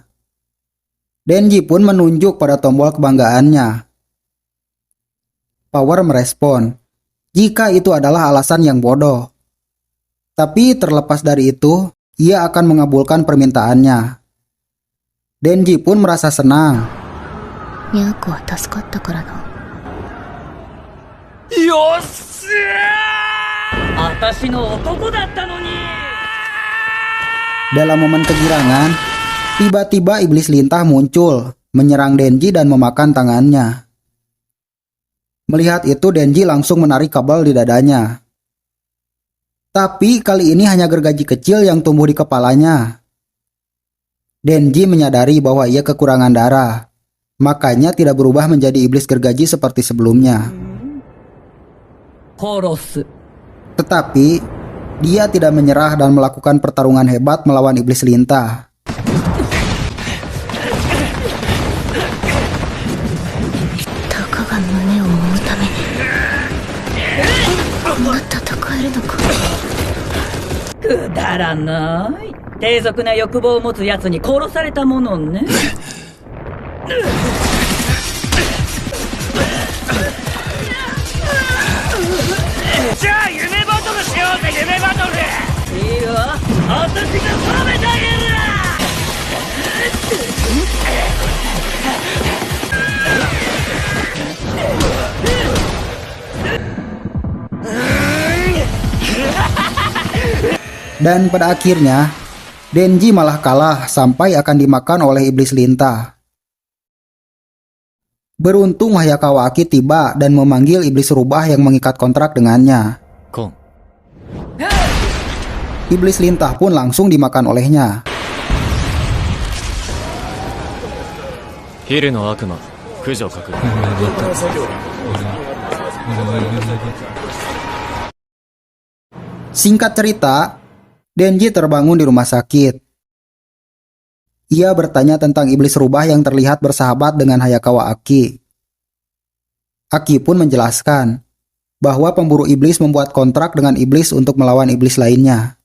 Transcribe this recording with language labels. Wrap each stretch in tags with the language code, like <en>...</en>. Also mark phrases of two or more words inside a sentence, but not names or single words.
<id>Denji pun menunjuk pada tombol kebanggaannya. Power merespon, jika itu adalah alasan yang bodoh. Tapi terlepas dari itu, ia akan mengabulkan permintaannya. Denji pun merasa senang.</id> <ja>ニャーコは助かったからな。よっしゃー、私の男だったのに。</ja> <id>Dalam momen kegirangan, tiba-tiba iblis lintah muncul, menyerang Denji dan memakan tangannya. Melihat itu, Denji langsung menarik kabel di dadanya. Tapi kali ini hanya gergaji kecil yang tumbuh di kepalanya. Denji menyadari bahwa ia kekurangan darah, makanya tidak berubah menjadi iblis gergaji seperti sebelumnya.</id> <ja>殺す。</ja> <id>Tetapi, dia tidak menyerah dan melakukan pertarungan hebat melawan iblis lintah.</id> <ja>たかが胸を追うためにこんな戦えるのか。くだらない。低俗な欲望を持つ奴に殺されたものね。じゃあ夢バトルしようぜ、夢バトル。いいわ、私が止めてあげる。</ja> <id>Dan pada akhirnya, Denji malah kalah sampai akan dimakan oleh iblis lintah. Beruntung Hayakawa Aki tiba dan memanggil iblis rubah yang mengikat kontrak dengannya.</id> <ja>コン。</ja> <id>Iblis lintah pun langsung dimakan olehnya.</id> <ja>昼の悪魔、駆除確認。</ja> <id>Singkat cerita, Denji terbangun di rumah sakit. Ia bertanya tentang iblis rubah yang terlihat bersahabat dengan Hayakawa Aki. Aki pun menjelaskan bahwa pemburu iblis membuat kontrak dengan iblis untuk melawan iblis lainnya.</id>